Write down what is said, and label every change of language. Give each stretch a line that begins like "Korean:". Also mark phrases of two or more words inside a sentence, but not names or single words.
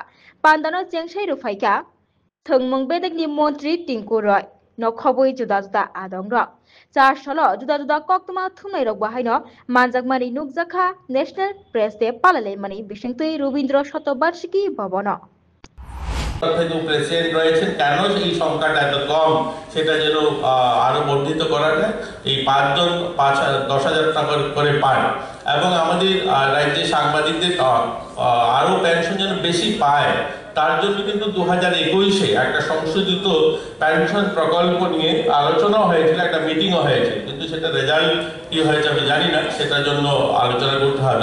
Kok Borok: Pandano chengsai rufaika thongmung bedekni Montri Tinku Roy no khobui juda juda adong rok. Char solo juda juda koktoma thumnai rok bahaino manjakmani nukjakha National Press Day palalei mani bisingtui Robindra Shatobarshiki Bhaban o
Bangla: প্রেসিডেন্ট রয়েছেন কেন এই সংখ্যাটা এত কম সেটা যেন আরো বর্ধিত করা যায়। এই 5 জন 10,000 টাকা করে পান এবং আমাদের রাজ্যের সাংবাদিকদের আরো পেনশন যেন বেশি পায় তার জন্য কিন্তু 2021-এ একটা সংশোধিত পেনশন প্রকল্প নিয়ে আলোচনা হয়েছিল, একটা মিটিংও হয়েছে, কিন্তু সেটা রেজাল্ট কি হয়েছে আমি জানি না, সেটার জন্য আলোচনা করতে হবে।